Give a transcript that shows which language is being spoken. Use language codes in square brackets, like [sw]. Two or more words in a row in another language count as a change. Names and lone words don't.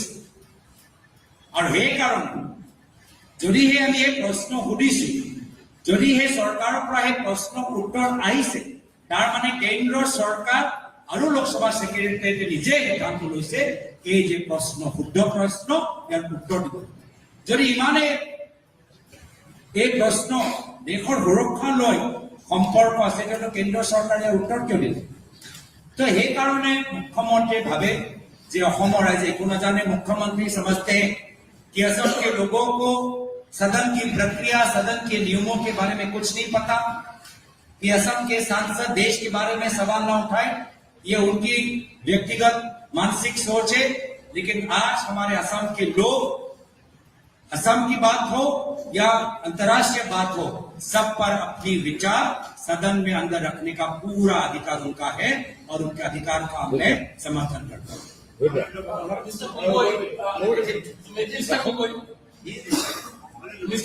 [as] আৰু সেইকাৰণে যদিহে আমি এই প্ৰশ্ন সুধিছো, যদিহে চৰকাৰৰ পৰা সেই প্ৰশ্নৰ উত্তৰ আহিছে, তাৰ মানে কেন্দ্ৰৰ চৰকাৰ আৰু লোকসভা সেক্ৰেটাৰীয়ে নিজে সিদ্ধান্ত লৈছে এই যে প্ৰশ্ন শুদ্ধ প্ৰশ্ন ইয়াৰ উত্তৰ দিব। যদি ইমানে এই প্ৰশ্ন দেশৰ সুৰক্ষা লৈ সম্পৰ্ক আছে, তেতিয়াহ'লে কেন্দ্ৰ চৰকাৰে উত্তৰ কিয় দিলে? তো সেইকাৰণে মুখ্যমন্ত্ৰীয়ে ভাবে যে অসমৰ ৰাইজে একো নাজানে, [hi] मुख्यमंत्री समझते हैं कि असम के लोगों को सदन की प्रक्रिया, सदन के नियमों के बारे में कुछ नहीं पता, कि असम के सांसद देश के बारे में सवाल ना उठाए, ये उनकी व्यक्तिगत मानसिक सोच है। लेकिन आज हमारे असम के लोग, असम की बात हो या अंतर्राष्ट्रीय बात हो, सब पर अपनी विचार सदन में अंदर रखने का पूरा अधिकार उनका है और उनके अधिकार का मैं समर्थन करता हूँ। [en] Mr.